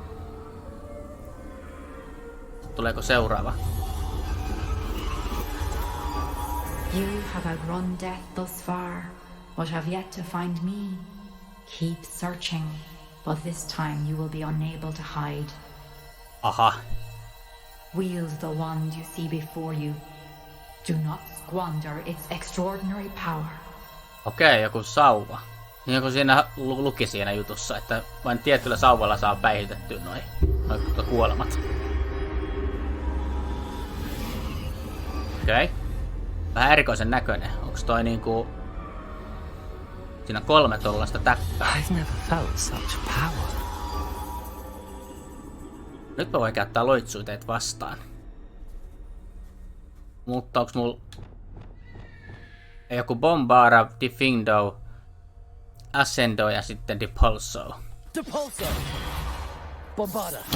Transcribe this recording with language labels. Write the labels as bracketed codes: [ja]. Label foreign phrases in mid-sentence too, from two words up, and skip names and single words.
[fi] Tuleeko seuraava? [en] You have outrun death thus far, but have yet to find me. Keep searching, but this time you will be unable to hide. Aha. Wield the wand you see before you. Do not squander its extraordinary power. [fi] Okei, joku sauva. Niin kuin siinä luki siinä jutussa, että vain tietyllä sauvalla saa päihitettyä noin kuolemat. Okei. Vähän erikoisen näköinen. Onks toi niinku... Siinä on 3 tollaista täppää. [en] I've never felt such power. [fi] Nyt mä voin käyttää loitsuiteet vastaan. Mutta onks mulla... Joku Bombara, Defindo, Ascendo ja sitten Depulso. Depulso! Bombarda!